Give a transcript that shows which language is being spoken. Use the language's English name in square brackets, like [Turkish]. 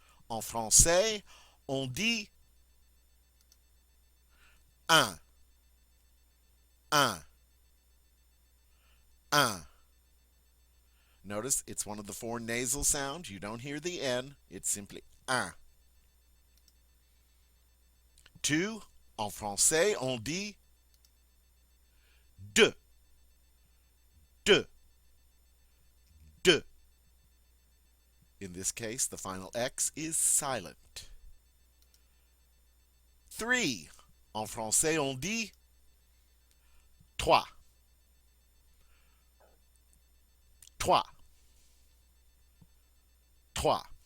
[French] En français, on dit un, un, un. [English] Notice it's one of the 4 nasal sounds. You don't hear the N. It's simply un. 2. [French] En français, on dit deux, deux, deux. [English] In this case, the final X is silent. 3. [French] En français, on dit trois, trois, trois.